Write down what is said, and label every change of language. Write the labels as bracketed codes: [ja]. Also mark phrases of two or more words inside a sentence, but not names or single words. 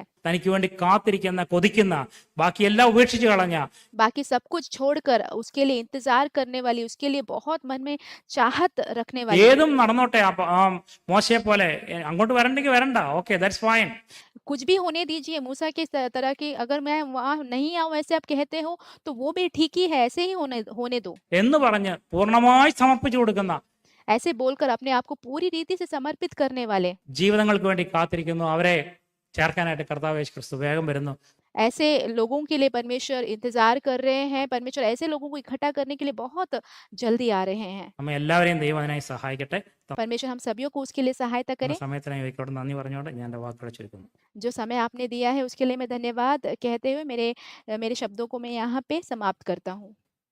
[ml] തനിക്ക് വേണ്ടി കാത്തിരിക്കുന്ന കൊതിക്കുന്ന ബാക്കിയെല്ലാം ഉപേക്ഷിച്ച് കളഞ്ഞ [hi] बाकी सब कुछ छोड़कर उसके लिए इंतज़ार करने वाली, उसके लिए बहुत मन में चाहत रखने वाली, [ml] ഏതും നടന്നോട്ടെ ആ മോശയെ പോലെ അങ്ങോട്ട് വരണ്ടെങ്കിൽ വരണ്ട, [en] okay that's fine [hi] कुछ भी होने दीजिए मूसा के तरह की, अगर मैं वहाँ नहीं आऊँ ऐसे आप कहते हो, तो वो भी ठीक ही है, ऐसे ही होने होने दो। [ml] എന്ന് പറഞ്ഞ് പൂർണ്ണമായി സമർപ്പിച്ചു കൊടുക്കുന്ന [hi] ऐसे बोलकर अपने आप को पूरी रीति से समर्पित करने वाले, [ml] ജീവിതങ്ങൾക്ക് വേണ്ടി കാത്തിരിക്കുന്നു. അവരെ ചേർക്കാനായിട്ട് കർത്താവ് യേശു ക്രിസ്തു വേഗം വരുന്നു. [hi] ऐसे लोगों के लिए परमेश्वर इंतज़ार कर रहे हैं, परमेश्वर ऐसे लोगों को इकट्ठा करने के लिए बहुत जल्दी आ रहे हैं। [ml] നമ്മ എല്ലാവരെയും ദൈവം അതിനായി സഹായിക്കട്ടെ. [hi] परमेश्वर हम सभी को उसके लिए सहायता [ml] തന്ന [hi] करें। [ml] സമയത്തിനായി വയ്ക്കോട്ടെ നന്ദി പറഞ്ഞുകൊണ്ട് ഞാൻ എൻ്റെ വാക്കുകൾ ചുരുക്കുന്നു. [hi] जो समय आपने दिया है उसके लिए मैं धन्यवाद कहते हुए मेरे शब्दों को मैं यहाँ पे समाप्त करता हूँ।